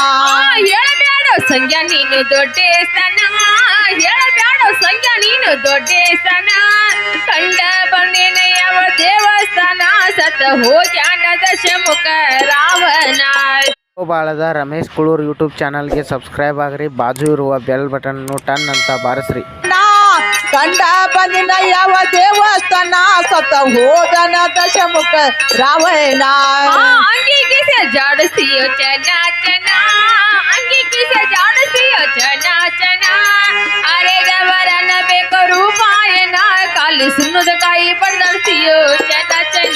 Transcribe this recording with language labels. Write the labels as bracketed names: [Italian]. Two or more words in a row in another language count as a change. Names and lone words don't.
[Kannada] ಹೇಳಬೇಡ ಸಂಜ್ಞಾ ನೀನು ದೊಡ್ಡ ಸ್ಥಾನ ಹೇಳಬೇಡ ಸಂಜ್ಞಾ ನೀನು ದೊಡ್ಡ ಸ್ಥಾನ ಕಂಡ ಬಂದೇನೆ ಯಾವ ದೇವಸ್ಥಾನ ಸತ ಹೋಗ್ಯಾನ ದಶಮುಖ ರಾವಣ. ಬಾಳದ ರಮೇಶ್ ಕುಳೂರ್ [English] YouTube channel-ge subscribe [Kannada] ಆಗ್ರಿ, ಬಾಜು ಇರುವ [English] bell button [Kannada] ಟನ್ ಅಂತ ಬಾರಿಸ್ರಿ. ಕಂಡ ಬಂದಿನ ಯಾವ ದೇವಸ್ಥಾನ ಸತ ಹೋದನ ದಶಮುಖ ರಾವಣ ಅಂಗಿಗೆ ಜಾಡಿಸಿಯೋ ಚೆನ್ನ ಚೆನ್ನ ಅಂಗಿಗೆ ಜಾಡಿಸಿಯೋ ಚೆನ್ನ ಚೆನ್ನ ಅರೆದವರನ್ನ ಬೇಕು ರೂಪಾಯನ ಕಾಲಿ ಸುಣ್ಣದ ಕಾಯಿ ಬಡ್ದಾಡ್ಸಿಯೋ ಚೆನ್ನ ಚೆನ್ನ